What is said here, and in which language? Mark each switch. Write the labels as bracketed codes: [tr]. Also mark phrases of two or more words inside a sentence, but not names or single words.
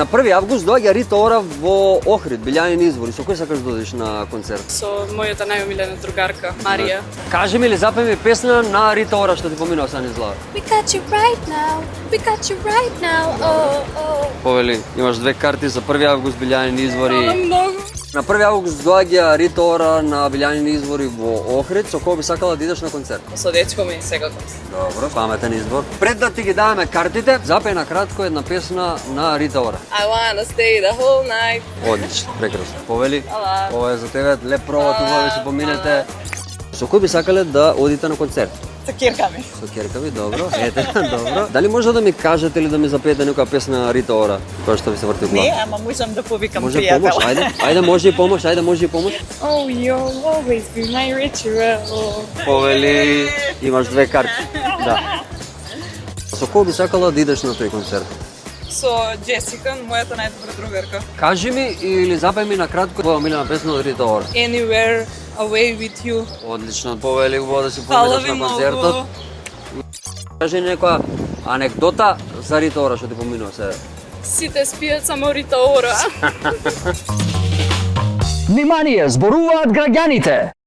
[mk] На 1 август доаѓа Рита Ора во Охрид, Билјанин извори. Со кој сакаш да одиш на концерт? Со мојата најомилена другарка, Марија. Кажи ми ли запеви песна на Рита Ора што ти поминува са низ глава? [en] We got you right now, we got you right now, oh, oh. [mk] Повели, имаш 2 карти за 1 август Билјанин извори. Многу. На 1 август доаѓа Рита Ора на Билјанин извори во Охрид. Со кој би сакала да идеш на концерт? Со дечко ми секако. Добро, паметен избор. Пред да ти ги даваме картите, запеј на кратко една песна на Рита Ора. [en] I wanna stay the whole night. [mk] Одлично, прекрасно. Повели, Ала. ова е за тебе, леп провод, убави се поминете. Со кој би сакале да одите на концерт? Со кирка ми. Со керка ви, добро. Ете, добро. Дали може да ми кажете или да ми запеете некоја песна на Рита Ора, која што ви се врти у глава? Не, ама можам да повикам Може пријател. помош, ајде. Ајде, може и помош, ајде, може и помош. [en] Oh, you'll always be my ritual. [mk] Повели, имаш 2 карти. Да. Со кој би сакала да идеш на тој концерт? Со Джесика, мојата најдобра другарка. Кажи ми или запеј ми на кратко твоја омилена песна од Рита Ора. [en] Anywhere away with you. [mk] Одлично, повели, убаво да си Фала поминеш ви на концертот. многу. Кажи некоја анекдота за Рита Ора што ти поминува се. Сите спијат само Рита Ора. Внимание, зборуваат граѓаните!